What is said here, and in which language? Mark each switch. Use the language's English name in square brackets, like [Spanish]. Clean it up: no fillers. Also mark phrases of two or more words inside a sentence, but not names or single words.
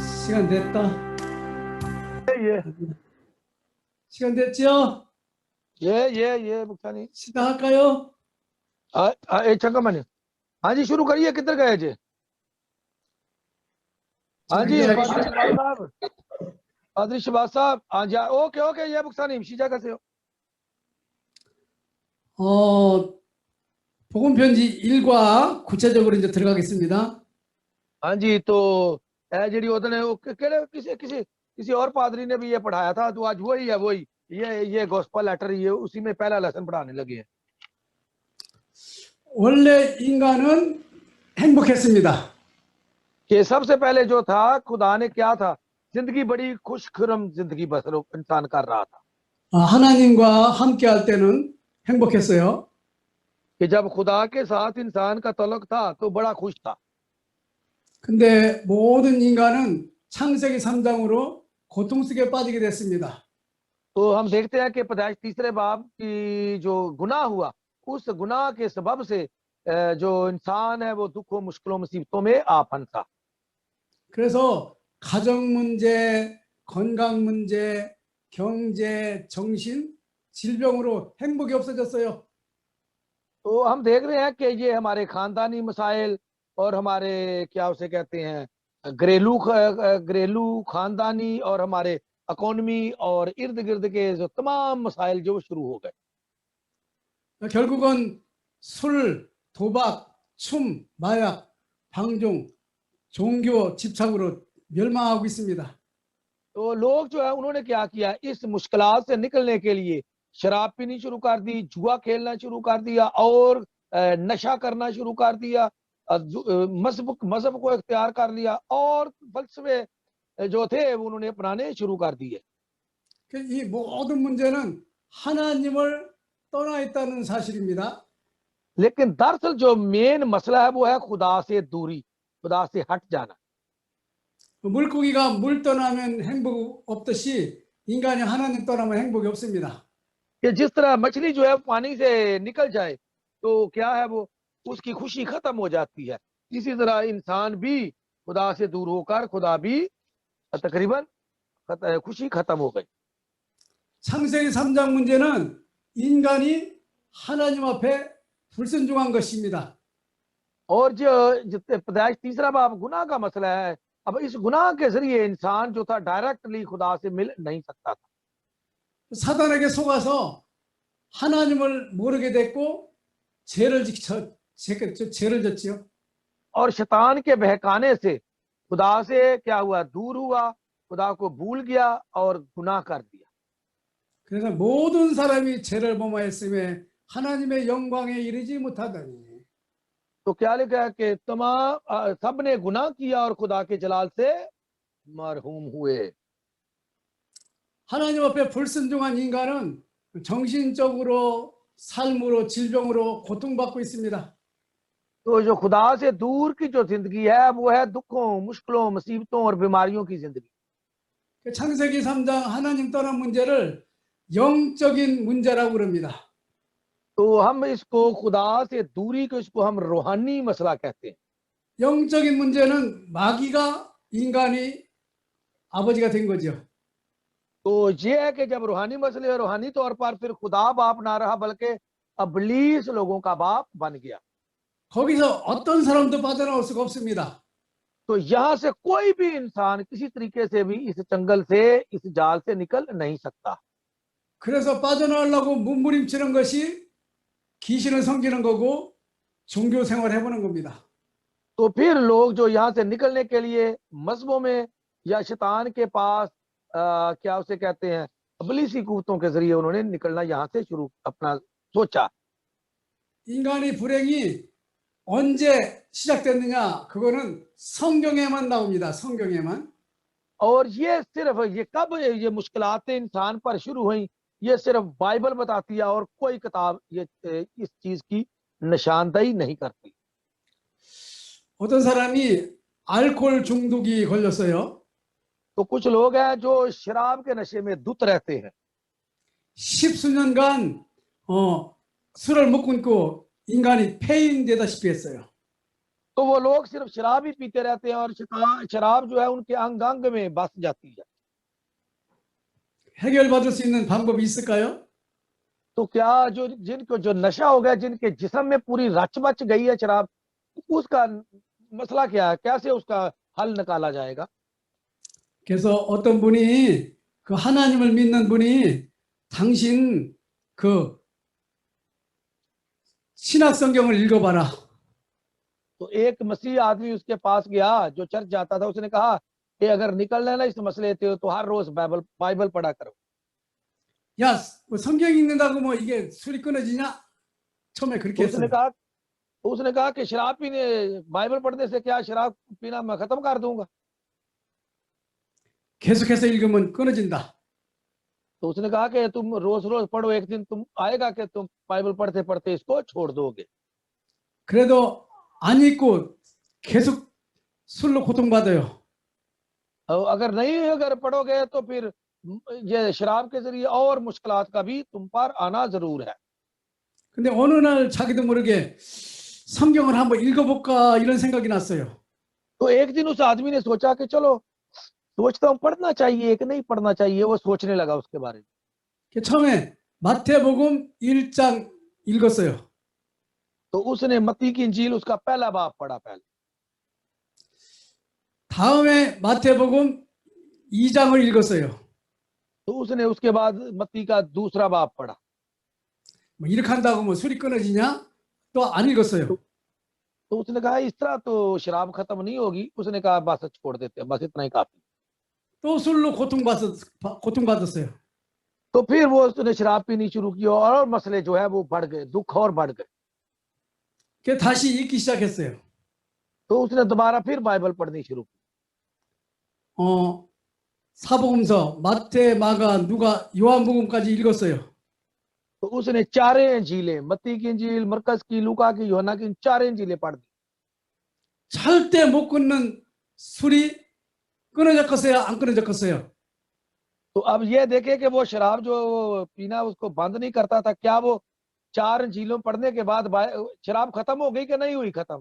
[Korean] 시간 됐다. ये 시간 됐죠? ये बुखानी 시작할까요? [Urdu] چنگا میں نے ہاں جی شروع کریے کدھر گئے جی ہاں جی پادری شہباز صاحب ہاں جی اوکے یہ بخانی 시작하세요 [Korean] 복음 편지 1과 구체적으로 이제 들어가겠습니다. [Urdu] ہاں جی تو جی اودنے کسی اور پادری نے بھی یہ پڑھایا تھا تو آج وہی ہے وہی یہ [English] gospel letter [Urdu] یہ اسی میں پہلا لیسن پڑھانے لگے ہیں [Korean] 원래 인간은 행복했습니다. [Urdu] کہ سب سے پہلے جو تھا خدا نے کیا تھا زندگی بڑی خوشخرم زندگی بسر انسان کر رہا تھا [Korean] 하나님과 함께 할 때는 행복했어요. [Urdu] کہ جب خدا کے ساتھ انسان کا تعلق تھا تو بڑا خوش تھا [Korean] 근데 모든 인간은 창세기 3장으로 고통 속에 빠지게 됐습니다. [Urdu] تو ہم دیکھتے ہیں کہ پیدائش تیسرے باب کی جو گناہ ہوا اس گناہ کے سبب سے جو انسان ہے وہ دکھوں مشکلوں مصیبتوں میں آ پھنسا [Korean] 그래서 가정 문제, 건강 문제, 경제, 정신, 질병으로 행복이 없어졌어요. [Urdu] تو ہم دیکھ رہے ہیں کہ یہ ہمارے خاندانی مسائل اور ہمارے کیا اسے کہتے ہیں گھریلو خاندانی اور ہمارے اکانومی اور ارد گرد کے جو تمام مسائل جو شروع ہو گئے [Korean] 결국은 술, 도박, 춤, 마약, 방종, 종교 집착으로 멸망하고 있습니다. [Urdu] تو لوگ جو ہے انہوں نے کیا کیا اس مشکلات سے نکلنے کے لیے شراب پینی شروع کر دی جوا کھیلنا شروع کر دیا اور نشہ کرنا شروع کر دیا مذہب کو اختیار کر لیا اور فلسفے جو تھے وہ انہوں نے اپنانے شروع کر دیے [Korean] 이 모든 문제는 하나님을 떠나 있다는 사실입니다. [Urdu] لیکن دراصل جو مین مسئلہ ہے وہ ہے خدا سے دوری خدا سے ہٹ جانا [Korean] 물고기가 물 떠나면 행복 없듯이 인간이 하나님 떠나면 행복이 없습니다. [Urdu] کہ جس طرح مچھلی جو ہے پانی سے نکل جائے تو کیا ہے وہ اس کی خوشی ختم ہو جاتی ہے اسی طرح انسان بھی خدا سے دور ہو کر خدا بھی تقریباً خوشی ختم ہو گئی [Korean] 창세기 3장 문제는 인간이 하나님 앞에 불순종한 것입니다. [Urdu] اور جو پیدائش تیسرا باب گناہ کا مسئلہ ہے اب اس گناہ کے ذریعے انسان جو تھا ڈائریکٹلی خدا سے مل نہیں سکتا تھا [Korean] 사단에게 속아서 하나님을 모르게 됐고 죄를 졌지요. [Urdu] اور شیطان کے بہکانے سے خدا سے کیا ہوا دور ہوا خدا کو بھول گیا اور گناہ کر دیا [Korean] 그래서 모든 사람이 죄를 범하였음에 하나님의 영광에 이르지 못하다니. [Urdu] تو کیا لکھا ہے کہ تمام سب نے گناہ کیا اور خدا کے جلال سے مرحوم ہوئے [Korean] 하나님 앞에 불순종한 인간은 정신적으로 삶으로 질병으로 고통받고 있습니다. [Urdu] تو جو خدا سے دور کی جو زندگی ہے وہ ہے دکھوں مشکلوں مصیبتوں اور بیماریوں کی زندگی [Korean] 창세기 3장 하나님 떠난 문제를 영적인 문제라고 그럽니다. [Urdu] تو ہم اس کو خدا سے دوری کو اس کو ہم روحانی مسئلہ کہتے ہیں [Korean] 영적인 문제는 마귀가 인간이 아버지가 된 거죠. [Urdu] تو یہ ہے کہ جب روحانی مسئلے اور روحانی طور پر پھر خدا باپ نہ رہا بلکہ ابلیس لوگوں کا باپ بن گیا [Korean] 거기서 어떤 사람도 빠져나올 수가 없습니다. [Urdu] تو یہاں سے کوئی بھی انسان کسی طریقے سے بھی اس جنگل سے اس جال سے نکل نہیں سکتا [Korean] 그래서 빠져나오려고 몸부림치는 것이 귀신을 섬기는 거고 종교 생활을 해보는 겁니다. [Urdu] تو پھر لوگ جو یہاں سے نکلنے کے لیے مذہبوں میں یا شیطان کے پاس کیا اسے کہتے ہیں ابلیسی قوتوں کے ذریعے انہوں نے نکلنا یہاں سے شروع اپنا سوچا [Korean] 인간의 불행이 언제 시작됐느냐? 그거는 성경에만 나옵니다. 성경에만. [Urdu] اور یہ صرف یہ کب یہ مشکلاتیں انسان پر شروع ہوئی یہ صرف بائبل بتاتی ہے اور کوئی کتاب یہ اس چیز کی نشاندہی نہیں کرتی [Korean] 어떤 사람이 알코올 중독이 걸렸어요. [Urdu] تو کچھ لوگ ہیں جو شراب کے نشے میں دھت رہتے ہیں [Korean] 10수년간 술을 못 끊고 인간이 폐인되다시피 했어요. [Urdu] تو وہ لوگ صرف شراب ہی پیتے رہتے ہیں اور شراب جو ہے ان کے انگ انگ میں بس جاتی ہے. [Korean] 해결받을 수 있는 방법이 있을까요? [Urdu] تو کیا جو جن کو جو نشہ ہو گیا، جن کے جسم میں پوری رچ بچ گئی ہے شراب، اس کا مسئلہ کیا ہے، کیسے اس کا حل نکالا جائے گا? [Korean] 그래서 어떤 분이 그 하나님을 믿는 분이 당신 그 신학 성경을 읽어봐라. [Urdu] تو ایک مسیح آدمی اس کے پاس گیا جو چرچ جاتا تھا، اس نے کہا کہ اگر نکلنا ہے نا اس مسئلے سے تو ہر روز بائبل پڑھا کرو. [Korean] 야, 뭐 성경 읽는다고 뭐 이게 술이 끊어지냐? 처음에 그렇게 [Urdu] उसने [Korean] 했어요. [Urdu] کہا اس نے کہا کہ شراب پینے بائبل پڑھنے سے کیا شراب پینا میں ختم کر دوں گا? [Korean] 계속해서 읽으면 끊어진다. [Urdu] تو اس نے کہا کہ تم روز روز پڑھو، ایک دن تم آئے گا کہ تم بائبل پڑھتے پڑھتے اس کو چھوڑ دو گے. [Korean] 그래도 안 읽고 계속 술로 고통받아요. [Urdu] اور اگر پڑھو گے تو پھر یہ شراب کے ذریعے اور مشکلات کا بھی تم پر آنا ضرور ہے. [Korean] 근데 어느 날 자기도 모르게 성경을 한번 읽어볼까 이런 생각이 났어요. [Urdu] تو ایک دن اس آدمی نے سوچا کہ چلو سوچتا ہوں پڑھنا چاہیے کہ نہیں پڑھنا چاہیے، وہ سوچنے لگا اس کے بارے میں. [Korean] 처음에 마태복음 1장 읽었어요. [Urdu] تو اس نے متی کی انجیل اس کا پہلا باب پڑھا پہلے. [Korean] 다음에 마태복음 2장을 읽었어요. [Urdu] تو اس نے اس کے بعد متی کا دوسرا باب پڑھا. [Korean] 뭐 이렇게 한다고 뭐 술이 끊어지냐? 또 안 읽었어요. [Urdu] تو اس نے کہا اس طرح تو شراب ختم نہیں ہوگی. اس نے کہا بس چھوڑ دیتے ہیں، بس اتنا ہی کافی. [Korean] 또 술로 고통받았어요. [Urdu] تو پھر وہ اس نے شراب پینی شروع کی اور مسئلے جو ہے وہ بڑھ گئے، دکھ اور بڑھ گئے. [Korean] 그래서 다시 읽기 시작했어요. [Urdu] تو اس نے دوبارہ پھر بائبل پڑھنی شروع کی. [Korean] 사복음서 마태, 마가, 누가, 요한복음까지 읽었어요. [Urdu] تو اس نے چارے انجیلیں، متی کی انجیل، مرقس کی، لوقا کی، یوحنا کی، چارے انجیلیں پڑھ دی. [Korean] 절대 못 끊는 술이 끊어졌겠어요? 안 끊어졌겠어요? [Urdu] تو اب یہ دیکھے کہ وہ شراب جو پینا اس کو بند نہیں کرتا تھا، کیا وہ چار انجیلوں پڑھنے کے بعد شراب ختم ہو گئی کہ نہیں ہوئی ختم?